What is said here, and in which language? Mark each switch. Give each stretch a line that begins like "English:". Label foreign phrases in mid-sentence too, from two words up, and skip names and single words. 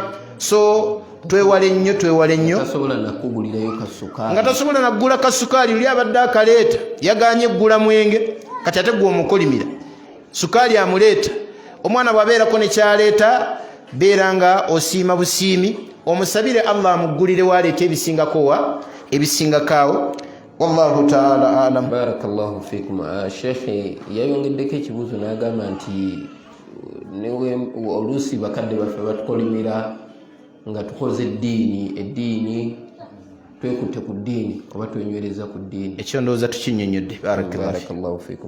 Ganda: So twewale nnyo nga tasobola naggula kasukaali, luli abadde akaleeta yaganye eggula mwenge, kati ate gwe omukolimira sukaali amuleeta. Omwana bw'abeerako ne kyaleeta, beera nga osiima busiimi, omusabire Allah amuggulire waleeta ebisingakaawo.
Arabic: والله تعالى أعلم. بارك الله فيكم.
Ganda: Sheikh yayongeddeko ekibuuzo n'agamba nti oluusi bakadde baffe batukolimira nga tukoze eddiini twekutte ku ddiini oba twenywereza ku ddiini. Ekyo ndowooza tukinnyonnyodde.
Arabic: بارك الله فيكم.